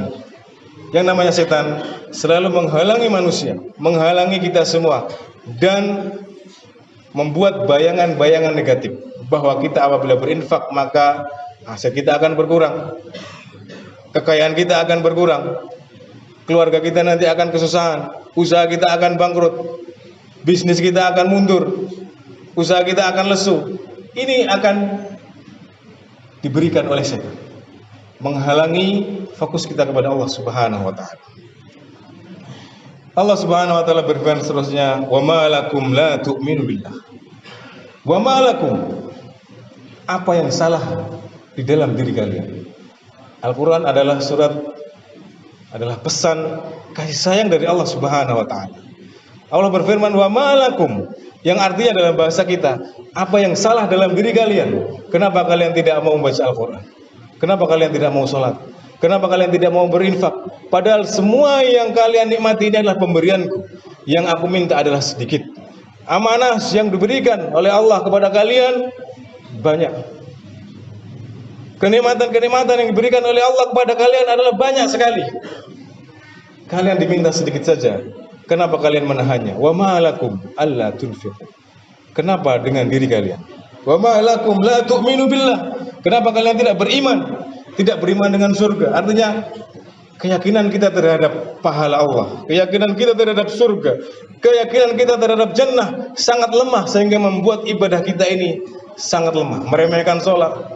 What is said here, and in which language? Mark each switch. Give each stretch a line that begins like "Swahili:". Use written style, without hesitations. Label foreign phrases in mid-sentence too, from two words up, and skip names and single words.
Indonesian: Yang namanya setan selalu menghalangi manusia, menghalangi kita semua, dan membuat bayangan-bayangan negatif bahwa kita apabila berinfak maka aset kita akan berkurang, kekayaan kita akan berkurang, keluarga kita nanti akan kesusahan, usaha kita akan bangkrut, bisnis kita akan mundur, usaha kita akan lesu. Ini akan diberikan oleh setan, menghalangi fokus kita kepada Allah
Arabic: سبحانه وتعالى.
Indonesian: Allah
Arabic: سبحانه وتعالى
Indonesian: berfirman seterusnya,
Arabic: "وما لكم لا تؤمنون بالله." وما لكم,
Indonesian: apa yang salah di dalam diri kalian? Al-Qur'an adalah pesan kasih sayang dari Allah
Arabic: سبحانه وتعالى.
Indonesian: Allah berfirman
Arabic: وما لكم,
Indonesian: yang artinya dalam bahasa kita, apa yang salah dalam diri kalian? Kenapa kalian tidak mau membaca Al-Qur'an? Kenapa kalian tidak mau sholat? Kenapa kalian tidak mau berinfak? Padahal semua yang kalian nikmati ini adalah pemberianku. Yang aku minta adalah sedikit. Amanah yang diberikan oleh Allah kepada kalian banyak. Kenikmatan-kenikmatan yang diberikan oleh Allah kepada kalian adalah banyak sekali. Kalian diminta sedikit saja. Kenapa kalian menahannya?
Arabic: وما لكم ألا تنفقوا.
Indonesian: Kenapa dengan diri kalian?
Arabic: وما لكم لا تؤمنون بالله.
Indonesian: Kenapa kalian tidak beriman? Tidak beriman dengan surga. Artinya keyakinan kita terhadap pahala Allah, keyakinan kita terhadap surga, keyakinan kita terhadap jannah sangat lemah sehingga membuat ibadah kita ini sangat lemah. Meremehkan sholat.